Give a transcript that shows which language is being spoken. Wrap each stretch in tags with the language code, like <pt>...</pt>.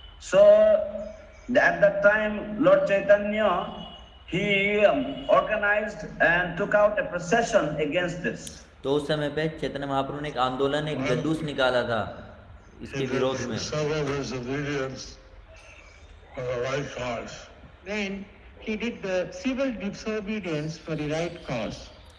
<en>So at that time Lord Chaitanya he organized and took out a procession against this.</en> <hi>तो उस समय पे चैतन्य महाप्रभु ने एक आंदोलन, एक जलूस निकाला था इसके विरोध में।</hi> <en>Several disobedience for the right cause. then he did the civil disobedience for the right cause.</en>